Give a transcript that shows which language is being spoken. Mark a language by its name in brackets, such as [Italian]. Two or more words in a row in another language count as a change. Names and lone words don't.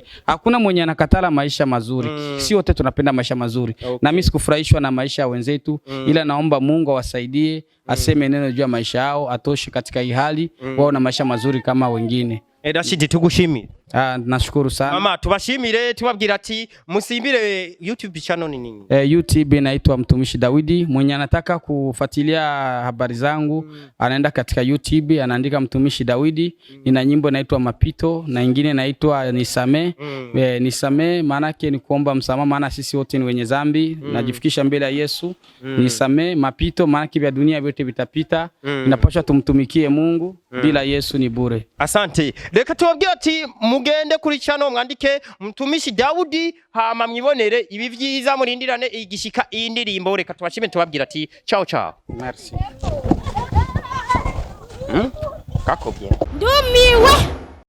[Swahili] Hakuna mwenye anakatala maisha mazuri. Si wote tunapenda maisha mazuri. Na mimi sikufurahishwa na maisha ya wenzetu, ila naomba Mungu awasaidie, aseme neno juu ya maisha yao, atoshe katika hii hali, wao na maisha mazuri kama wengine. [Rundi] Rashidi tugushimire. [Swahili] Nashukuru sana. [Rundi] Mama tubashimire tubabwira ati musimbire YouTube channel ni nini? [Swahili] YouTube inaitwa Mtumishi Dawidi. Mwenye anataka kufuatilia habari zangu anaenda katika YouTube anaandika Mtumishi Dawidi. Ina nyimbo inaitwa Mapito na nyingine inaitwa Nisame. Nisame maana yake ni kuomba msamaha, maana sisi wote ni wenye dhambi. Najifikisha mbele ya Yesu. Nisame. Mapito maana yake vya dunia vyote vitapita. Inapaswa tumtumikie Mungu, bila Yesu ni bure. Asante. [Rundi] Reka tubabwira ati mugende kuri channel mwandike Mtumishi Dawidi hama mwibonere ibi vyiza murindirane igishika indirimbo. Reka tubashime tubabwira ati ciao. [French] Merci. Kako bien. [Rundi] Ndumiwe.